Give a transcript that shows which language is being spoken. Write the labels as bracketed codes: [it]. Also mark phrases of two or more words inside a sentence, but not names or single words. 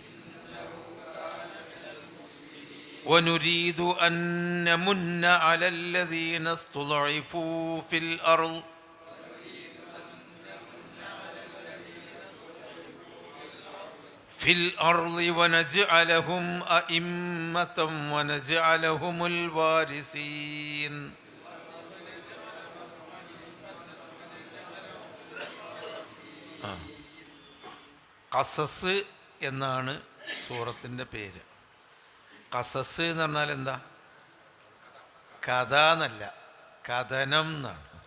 [ar] ونريد أن نمن على الذين استضعفوا في الأرض ونجعلهم أئمة ونجعلهم الوارثين. [ml] ഖസസ് എന്നാണ് സൂറത്തിൻ്റെ പേര്. ഖസസ് എന്ന് പറഞ്ഞാൽ എന്താ? കഥ എന്നല്ല, കഥനം എന്നാണ്.